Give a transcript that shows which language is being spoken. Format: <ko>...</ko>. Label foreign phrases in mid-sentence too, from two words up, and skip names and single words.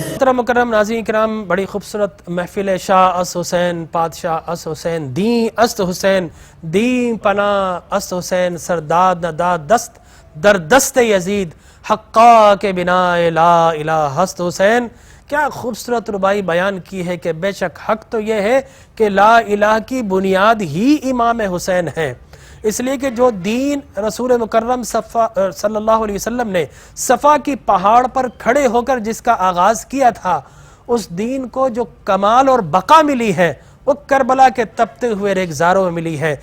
<ur>محترم مکرم ناظرین کرام، بڑی خوبصورت محفل</ur> <fa>شاہ اس حسین پادشاہ اس حسین دین است حسین دین پناہ است حسین سرداد نداد دست در دست یزید حقا کے بنا</fa> <ar>لا الہ</ar> <fa>ہست حسین.</fa> <ur>کیا خوبصورت ربائی بیان کی ہے کہ بے شک حق تو یہ ہے کہ</ur> <ar>لا الہ</ar> <ur>کی بنیاد ہی امام حسین ہے، اس لیے کہ جو دین رسول مکرم صلی اللہ علیہ وسلم نے صفا کی پہاڑ پر کھڑے ہو کر جس کا آغاز کیا تھا، اس دین کو جو کمال اور بقا ملی ہے وہ کربلا کے تپتے ہوئے ریگزاروں میں ملی ہے.</ur>